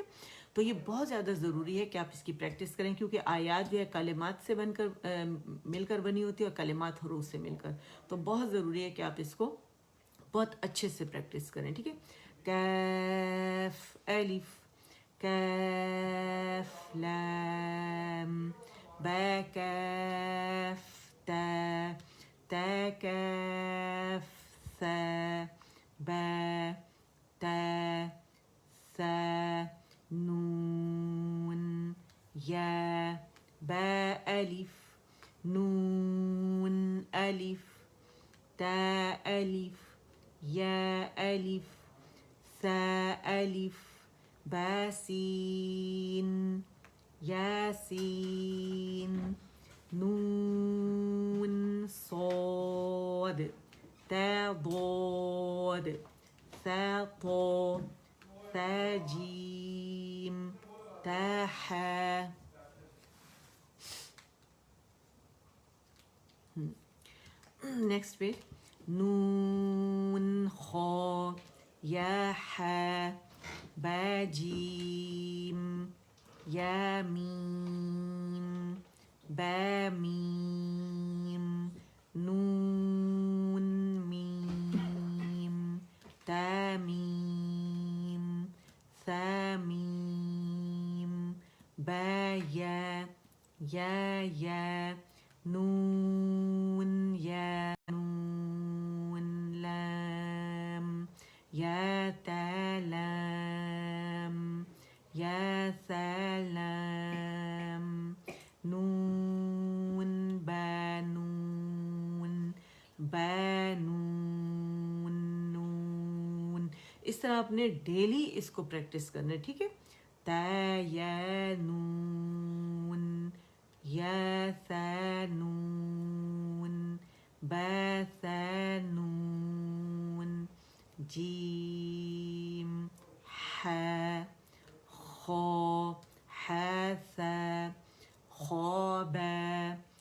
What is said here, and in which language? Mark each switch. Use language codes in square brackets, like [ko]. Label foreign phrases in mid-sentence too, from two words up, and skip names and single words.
[ur] تو یہ بہت زیادہ ضروری ہے کہ آپ اس کی پریکٹس کریں، کیونکہ آیات جو ہے کلمات سے بن کر مل کر بنی ہوتی ہے اور کلمات حروف سے مل کر. تو بہت ضروری ہے کہ آپ اس کو بہت اچھے سے پریکٹس کریں، ٹھیک ہے. کاف، الف، کاف، لام، با، کاف، تا، تا، کاف، ثا، با، تا، ثا، نون، یا، با، الف، نون، الف، تا، الف، یا، الف، ثا، الف، با، سین، یا، سین، نون، صاد، تا، ضاد، ثا، طا، ثا، جیم، تا، حا. نیکسٹ پہ نون، خا، یا، حا، با، جیم، یا، میم، با، میم، نون، میم، تا، میم، ثا، میم، با، یا، یا، ya نون ya نون لام ya ta لام ya سلام نون بانون بانون نون. اس طرح آپ نے ڈیلی اس کو پریکٹس کرنا ہے, ٹھیک ہے. تا یا نون یا ثانون با ثانون جیم ح خا حسا خوابا